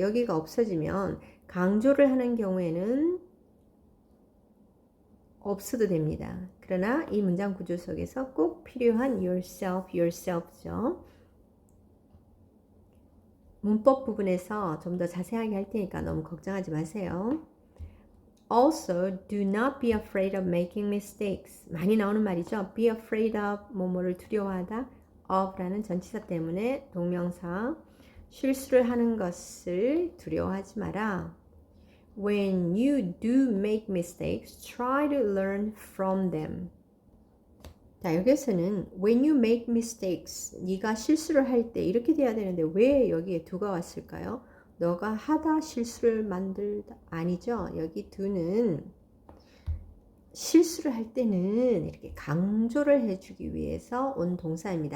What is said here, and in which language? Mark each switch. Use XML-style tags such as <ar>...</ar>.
<ko>여기가 없어지면 강조를 하는 경우에는 없어도 됩니다. 그러나 이 문장 구조 속에서 꼭 필요한 yourself죠. 문법 부분에서 좀 더 자세하게 할 테니까 너무 걱정하지 마세요.</ko> <en>Also, do not be afraid of making mistakes.</en> <ko>많이 나오는 말이죠.</ko> <en>Be afraid of,</en> <ko>뭐뭐를 두려워하다. of라는 전치사 때문에 동명사. 실수를 하는 것을 두려워하지 마라.</ko> <en>When you do make mistakes, try to learn from them.</en> <ko>자, 여기서는</ko> <en>when you make mistakes,</en> <ko>네가 실수를 할 때 이렇게 돼야 되는데 왜 여기에 do가 왔을까요? 너가 하다 실수를 만들다 아니죠. 여기 do는 실수를 할 때는 이렇게 강조를 해주기 위해서 온 동사입니다.</ko>